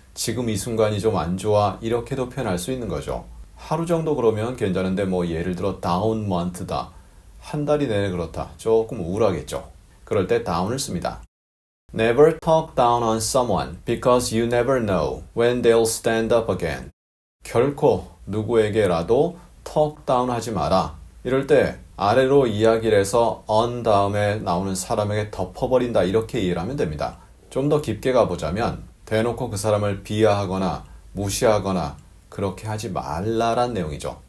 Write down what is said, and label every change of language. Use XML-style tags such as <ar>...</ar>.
<ko>지금 이 순간이 좀 안 좋아. 이렇게도 표현할 수 있는 거죠. 하루 정도 그러면 괜찮은데 뭐 예를 들어</ko> <en>down month</en> <ko>다. 한 달이 내내 그렇다. 조금 우울하겠죠. 그럴 때 down을 씁니다.</ko> <en>Never talk down on someone because you never know when they'll stand up again.</en> <ko>결코 누구에게라도</ko> <en>talk down</en> <ko>하지 마라. 이럴 때 아래로 이야기를 해서 on 다음에 나오는 사람에게 덮어버린다. 이렇게 이해를 하면 됩니다. 좀 더 깊게 가보자면 대놓고 그 사람을 비하하거나 무시하거나 그렇게 하지 말라란 내용이죠.</ko>